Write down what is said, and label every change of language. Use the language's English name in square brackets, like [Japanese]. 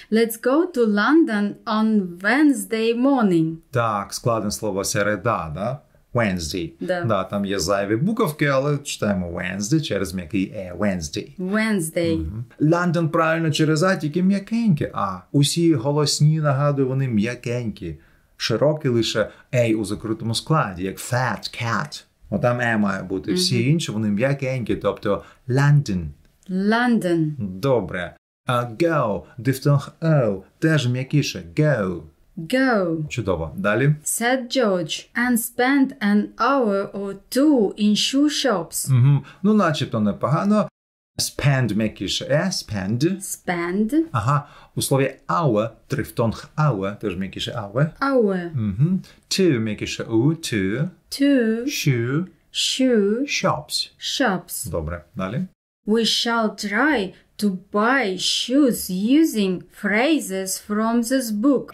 [English] Let's go to London on Wednesday morning. [Ukrainian] Так, складне слово середа, да? [English] Wednesday. [Ukrainian] Да, там є зайві буковки, але читаємо Wednesday через м'який [English] Wednesday. [Ukrainian] London правильно через А, тільки м'якеньке А. Усі голосні, нагадую, вони м'якенькі. Широкі лише A у закритому складі, як fat, cat. Отам E має бути. Всі інші, вони м'якенькі, тобто London. Добре. Go, дифтонг O, теж м'якіше. Go. Чудово. Далі. [English] Said George and spent an hour or two in shoe shops. [Ukrainian] Ну, начебто непогано. Spend м'якіше. Spend. Ага. У слові hour, трифтонг hour, теж м'якіше hour. To м'якіше у, to. Shoe. Shops. Добре. Далі. [English] We shall try to buy shoes using phrases from this book.